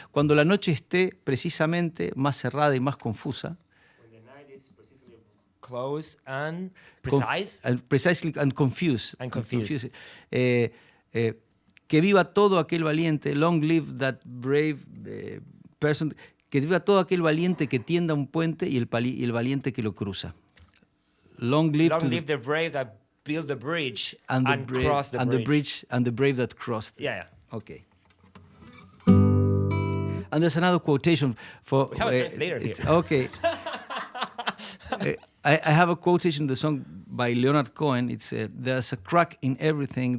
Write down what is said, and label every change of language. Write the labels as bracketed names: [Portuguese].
[Spanish] Cuando la noche esté precisamente más cerrada y más confusa. [English] When the night is precisely close and precise. Precisely and confused. And confused. [Spanish] Que viva todo aquel valiente, [English] long live that brave person. [Spanish] Que viva todo aquel valiente que tienda un puente y el valiente que lo cruza. [English] Long live, Long live the brave that build the bridge and cross the bridge. And the brave that crossed. Yeah. Okay. And there's another quotation for. We have a translator here. Okay. I have a quotation in the song by Leonard Cohen. It's there's a crack in everything.